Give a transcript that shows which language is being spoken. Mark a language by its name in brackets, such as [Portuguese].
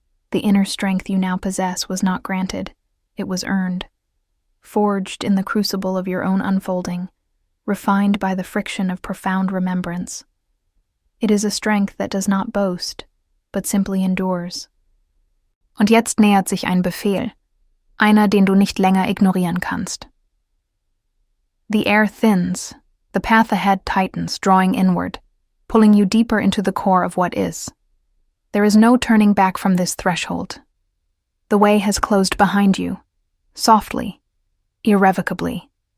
[English] The inner strength you now possess was not granted, it was earned, forged in the crucible of your own unfolding, refined by the friction of profound remembrance. It is a strength that does not boast, but simply endures. [German] Und jetzt nähert sich ein Befehl, einer, den du nicht länger ignorieren kannst. [English] The air thins, the path ahead tightens, drawing inward, pulling you deeper into the core of what is. There is no turning back from this threshold. The way has closed behind you, softly, irrevocably.